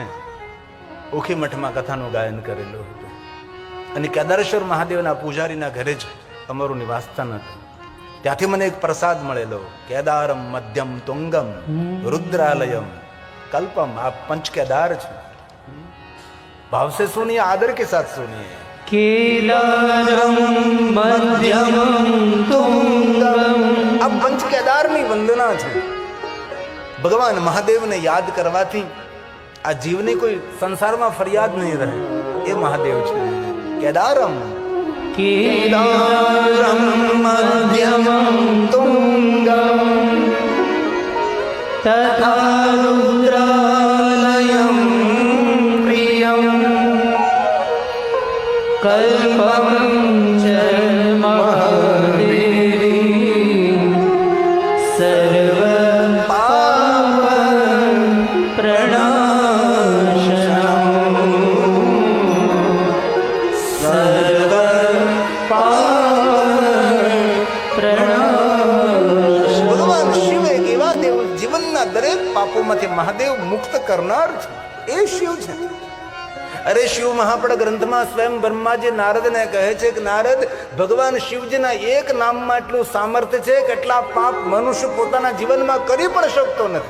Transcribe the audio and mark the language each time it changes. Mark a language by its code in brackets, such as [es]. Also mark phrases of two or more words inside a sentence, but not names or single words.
[gu] ઉખી મઠમાં કથાનું ગાયન કરેલું હતું. અને કેદારેશ્વર મહાદેવના પૂજારીના ઘરે જ અમારું નિવાસસ્થાન હતું. ત્યાંથી મને એક પ્રસાદ મળેલો, [sa] केदारम मध्यम तुंगम रुद्रालयम कल्पम. [gu] આ પંચ કેદાર છે. [hi] ભાવ से सुनिए, आदर के साथ सुनिए. [sa] केदारम मध्यम तुंगम. [gu] આ પંચ કેદારની વંદના છે. ભગવાન મહાદેવને યાદ કરવાથી આ જીવની કોઈ સંસારમાં ફરિયાદ નહીં રહે. એ મહાદેવ છે. કેદારમ [sa] केदारम मध्यम तुंगम तथा रुद्रालयम प्रियम कल्पम च महादेवी सर्व पाप प्रणाशनम सर्व [gu] ભગવાન શિવ એક એવા દેવ, જીવનના દરેક પાપોમાંથી મહાદેવ મુક્ત કરનાર છે. એ શિવ છે. અરે શિવ મહાપડ ગ્રંથમાં સ્વયં બ્રહ્માજી નારદને કહે છે કે નારદ, ભગવાન શિવજીના એક નામમાં એટલું સામર્થ્ય છે કે એટલા પાપ મનુષ્ય પોતાના જીવનમાં કરી પણ શકતો નથી.